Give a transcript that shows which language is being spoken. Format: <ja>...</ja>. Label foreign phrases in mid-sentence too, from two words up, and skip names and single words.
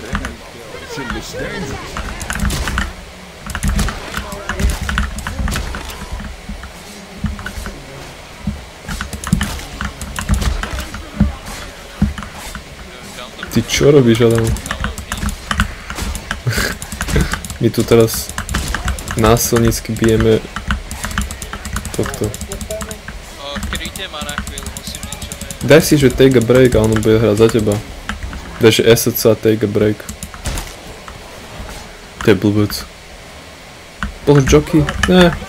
<sk>Ty čo robíš, Adam? My tu teraz násilnícky bijeme tohto. Kryjte ma na chvíľu, musím niečo vedieť. Daj si, že</sk> <en>take a break</en> <sk>a on bude hrať za teba. Daj, že SC a</sk> <en>take a break.</en> <sk>To je blbec. Pozor, jockey? Ne.</sk>